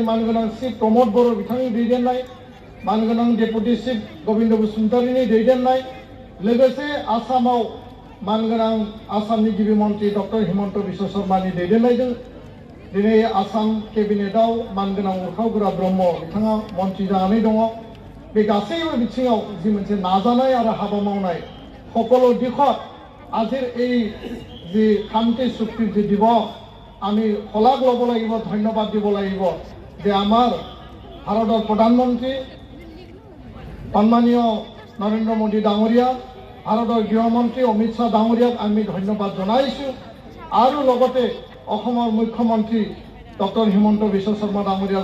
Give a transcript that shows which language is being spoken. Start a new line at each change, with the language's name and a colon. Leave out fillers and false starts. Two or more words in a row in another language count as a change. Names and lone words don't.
Bodo: मानगोनां चिफ प्रमद बर' बिथांनि दैदेननाय मानगोनां डेपुटि चिफ गबिन्द बसुमतारीनि दैदेननाय लोगोसे आसामाव मानगोनां आसामनि गिबि मन्त्रि डक्टर हिमन्त बिश्व शर्मानि दैदेननायजों दिनै आसाम केबिनेटआव मानगोनां उरखावगोरा ब्रह्म बिथाङा मन्त्रि जानानै दङ बे गासैबो बिथिङाव जि मोनसे नाजानाय आरो हाबा मावनाय
Assamese: সকলো দিশত আজিৰ এই যে শান্তি চুক্তিৰ যে দিৱস আমি শলাগ ল'ব লাগিব ধন্যবাদ দিব লাগিব যে আমাৰ ভাৰতৰ প্ৰধানমন্ত্ৰী সন্মানীয় নৰেন্দ্ৰ মোদী ডাঙৰীয়া ভাৰতৰ গৃহমন্ত্ৰী অমিত শ্বাহ ডাঙৰীয়াক আমি ধন্যবাদ জনাইছোঁ আৰু লগতে অসমৰ মুখ্যমন্ত্ৰী ডক্টৰ হিমন্ত বিশ্ব শৰ্মা ডাঙৰীয়াক